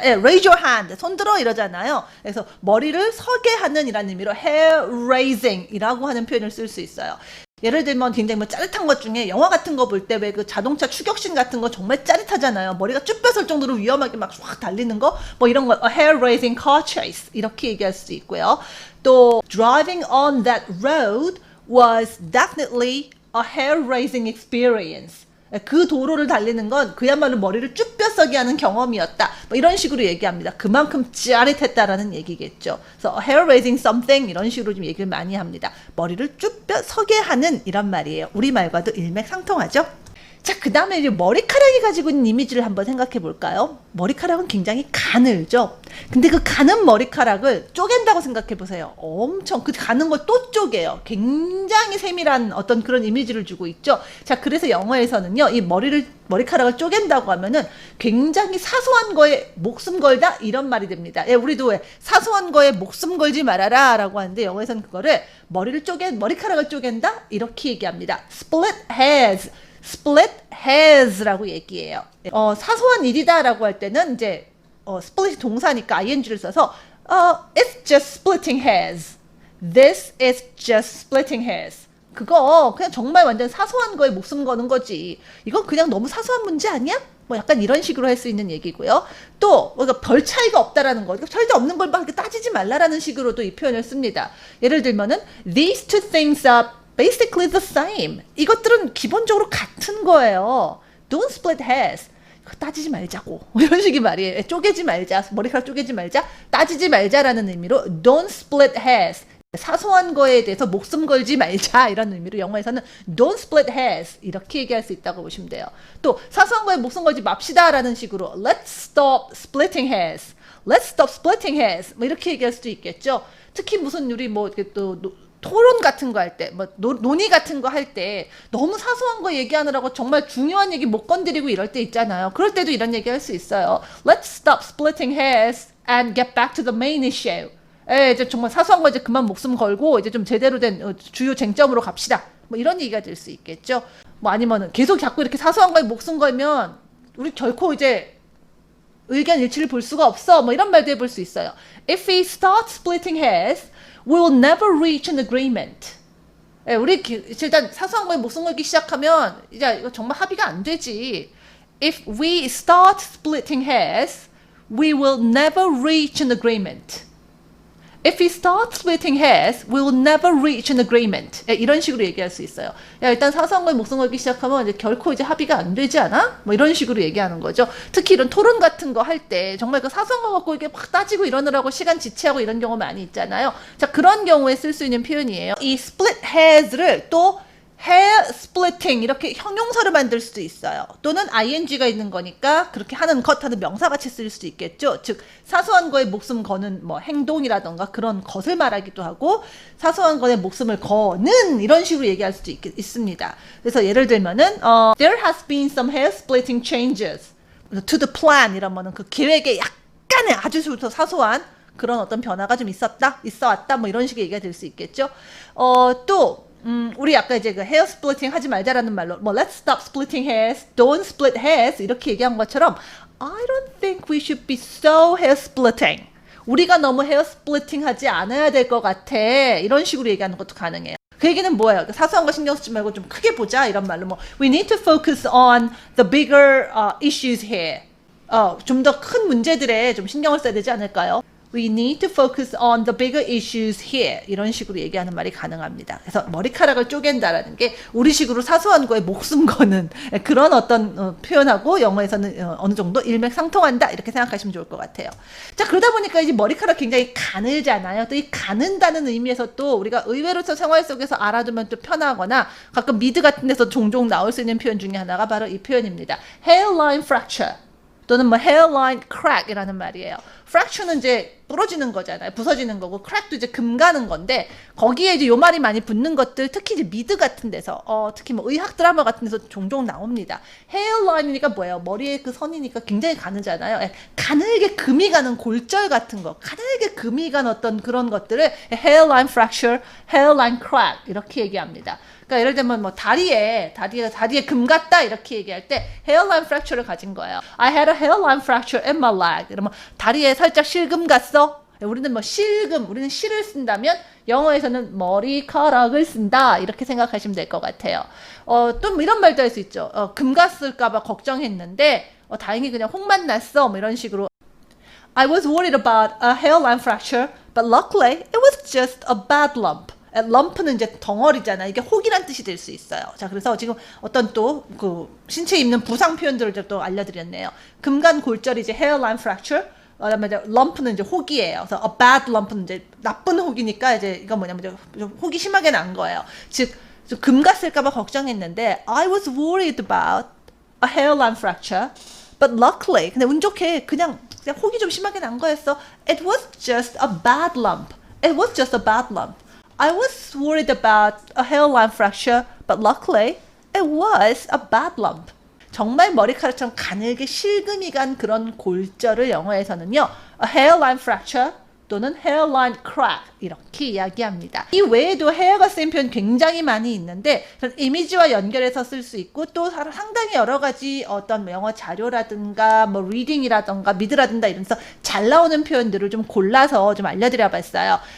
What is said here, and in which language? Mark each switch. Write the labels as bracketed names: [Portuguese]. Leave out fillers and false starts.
[English] raise your hand, [Korean] 손 들어 이러잖아요. 그래서 머리를 서게 하는 이라는 의미로 [English] hair raising [Korean] 이라고 하는 표현을 쓸 수 있어요. 예를 들면 굉장히 뭐 짜릿한 것 중에 영화 같은 거 볼 때 왜 그 자동차 추격신 같은 거 정말 짜릿하잖아요. 머리가 쭈뼛 설 정도로 위험하게 막 확 달리는 거, 뭐 이런 거 [English] hair raising car chase [Korean] 이렇게 얘기할 수 있고요. [English] 또 driving on that road was definitely a hair raising experience. [Korean] 그 도로를 달리는 건 그야말로 머리를 쭈뼛서게 하는 경험이었다. 뭐 이런 식으로 얘기합니다. 그만큼 짜릿했다라는 얘기겠죠. 그래서 [English] hair raising something [Korean] 이런 식으로 좀 얘기를 많이 합니다. 머리를 쭈뼛서게 하는 이란 말이에요. 우리말과도 일맥상통하죠. 자, 그 다음에 이제 머리카락이 가지고 있는 이미지를 한번 생각해 볼까요? 머리카락은 굉장히 가늘죠? 근데 그 가는 머리카락을 쪼갠다고 생각해 보세요. 엄청, 그 가는 걸 또 쪼개요. 굉장히 세밀한 어떤 그런 이미지를 주고 있죠? 자, 그래서 영어에서는요, 이 머리카락을 쪼갠다고 하면은 굉장히 사소한 거에 목숨 걸다? 이런 말이 됩니다. 우리도 왜 사소한 거에 목숨 걸지 말아라 라고 하는데 영어에서는 그거를 머리카락을 쪼갠다? 이렇게 얘기합니다. [English] split hairs. split hairs [Korean] 라고 얘기해요. 사소한 일이다라고 할 때는 이제 split 동사니까 ing를 써서 [English] it's just splitting hairs. This is just splitting hairs. [Korean] 그거 그냥 정말 완전 사소한 거에 목숨 거는 거지. 이건 그냥 너무 사소한 문제 아니야? 뭐 약간 이런 식으로 할 수 있는 얘기고요. 또 그러니까 별 차이가 없다라는 거, 절대 없는 걸 막 따지지 말라라는 식으로도 이 표현을 씁니다. 예를 들면은 [English] these two things are basically the same. [Korean] 이것들은 기본적으로 같은 거예요. [English] Don't split hairs. [Korean] 따지지 말자고. 이런 식의 말이에요. 쪼개지 말자. 머리카락 쪼개지 말자. 따지지 말자라는 의미로 [English] Don't split hairs. [Korean] 사소한 거에 대해서 목숨 걸지 말자 이런 의미로 영어에서는 Don't split hairs 이렇게 얘기할 수 있다고 보시면 돼요. 또 사소한 거에 목숨 걸지 맙시다 라는 식으로 [English] Let's stop splitting hairs. Let's stop splitting hairs. [Korean] 뭐 이렇게 얘기할 수도 있겠죠. 특히 무슨 우리 뭐 이렇게 또 토론 같은 거 할 때, 뭐 논의 같은 거 할 때 너무 사소한 거 얘기하느라고 정말 중요한 얘기 못 건드리고 이럴 때 있잖아요. 그럴 때도 이런 얘기 할 수 있어요. [English] Let's stop splitting hairs and get back to the main issue. [Korean] 이제 정말 사소한 거 이제 그만 목숨 걸고 이제 좀 제대로 된 주요 쟁점으로 갑시다. 뭐 이런 얘기가 될 수 있겠죠. 뭐 아니면은 계속 자꾸 이렇게 사소한 거에 목숨 걸면 우리 결코 이제 의견 일치를 볼 수가 없어. 뭐 이런 말도 해볼 수 있어요. [English] If we start splitting hairs, we will never reach an agreement. [Korean] 우리 일단 사소한 거에 목숨 걸기 시작하면 이제 이거 정말 합의가 안 되지. [English] If we start splitting hairs, we will never reach an agreement. If we start splitting hairs, we will never reach an agreement. [Korean] 이런 식으로 얘기할 수 있어요. 야, 일단 사소한 거에 목숨 걸기 시작하면 이제 결코 이제 합의가 안 되지 않아? 뭐 이런 식으로 얘기하는 거죠. 특히 이런 토론 같은 거 할 때 정말 그 사소한 거 갖고 이렇게 막 따지고 이러느라고 시간 지체하고 이런 경우 많이 있잖아요. 자, 그런 경우에 쓸 수 있는 표현이에요. 이 [English] split hairs [Korean] 를 또 [English] hair splitting [Korean] 이렇게 형용사로 만들 수도 있어요. 또는 ing가 있는 거니까 그렇게 하는 컷하는 명사같이 쓸 수도 있겠죠. 즉 사소한 거에 목숨 거는 뭐 행동이라던가 그런 것을 말하기도 하고 사소한 거에 목숨을 거는 이런 식으로 얘기할 수도 있습니다. 그래서 예를 들면은 [English] there has been some hair splitting changes to the plan [Korean] 이러면은 그 계획에 약간의 아주 사소한 그런 어떤 변화가 좀 있어 왔다 뭐 이런 식의 얘기가 될 수 있겠죠. 또 우리 아까 이제 그 헤어 스플리팅 하지 말자라는 말로 뭐 [English] let's stop splitting hairs, don't split hairs [Korean] 이렇게 얘기한 것처럼 [English] I don't think we should be so hair splitting. [Korean] 우리가 너무 헤어 스플리팅 하지 않아야 될 것 같아. 이런 식으로 얘기하는 것도 가능해요. 그 얘기는 뭐예요? 사소한 거 신경 쓰지 말고 좀 크게 보자 이런 말로 뭐 [English] we need to focus on the bigger issues here. [Korean] 좀 더 큰 문제들에 좀 신경을 써야 되지 않을까요? [English] We need to focus on the bigger issues here. [Korean] 이런 식으로 얘기하는 말이 가능합니다. 그래서 머리카락을 쪼갠다라는 게 우리식으로 사소한 거에 목숨 거는 그런 어떤 표현하고 영어에서는 어느 정도 일맥상통한다 이렇게 생각하시면 좋을 것 같아요. 자, 그러다 보니까 이제 머리카락 굉장히 가늘잖아요. 또 이 가는다는 의미에서 또 우리가 의외로 생활 속에서 알아두면 또 편하거나 가끔 미드 같은 데서 종종 나올 수 있는 표현 중에 하나가 바로 이 표현입니다. hairline fracture. 또는 뭐 hairline crack이라는 말이에요. fracture는 이제 부러지는 거잖아요. 부서지는 거고 crack도 이제 금 가는 건데 거기에 이제 요 말이 많이 붙는 것들 특히 이제 미드 같은 데서 특히 뭐 의학 드라마 같은 데서 종종 나옵니다. hairline이니까 뭐예요? 머리에 그 선이니까 굉장히 가느잖아요. 가늘게 금이 가는 골절 같은 거, 가늘게 금이 간 어떤 그런 것들을 hairline fracture, hairline crack 이렇게 얘기합니다. 그러니까 예를 들면 뭐 다리에 금 갔다 이렇게 얘기할 때 hairline fracture를 가진 거예요. [English] I had a hairline fracture in my leg. [Korean] 이러면 다리에 살짝 실금 갔어. 우리는 뭐 실금, 우리는 실을 쓴다면 영어에서는 머리카락을 쓴다 이렇게 생각하시면 될 것 같아요. 또 뭐 이런 말도 할 수 있죠. 금 갔을까봐 걱정했는데 다행히 그냥 혹만 났어. 뭐 이런 식으로. [English] I was worried about a hairline fracture, but luckily it was just a bad lump. [Korean] 럼프는 이제 덩어리잖아. 이게 혹이란 뜻이 될 수 있어요. 자, 그래서 지금 어떤 또 그 신체에 입는 부상 표현들을 또 알려드렸네요. 금간 골절이 이제 hairline fracture. 그다음에 이제 럼프는 이제 혹이에요. 그래서 a bad lump는 이제 나쁜 혹이니까 이제 이거 뭐냐면 이제 혹이 심하게 난 거예요. 즉 금 갔을까봐 걱정했는데 [English] I was worried about a hairline fracture, but luckily [Korean] 근데 운 좋게 그냥 혹이 좀 심하게 난 거였어. [English] It was just a bad lump. It was just a bad lump. I was worried about a hairline fracture, but luckily it was a bad lump. [Korean] 정말 머리카락처럼 가늘게 실금이 간 그런 골절을 영어에서는요, a hairline fracture 또는 hairline crack 이렇게 이야기합니다. 이 외에도 hair가 쓰인 표현 굉장히 많이 있는데 이미지와 연결해서 쓸 수 있고 또 상당히 여러 가지 어떤 영어 자료라든가 뭐 리딩이라든가 미드라든가 이러면서 잘 나오는 표현들을 좀 골라서 좀 알려드려 봤어요.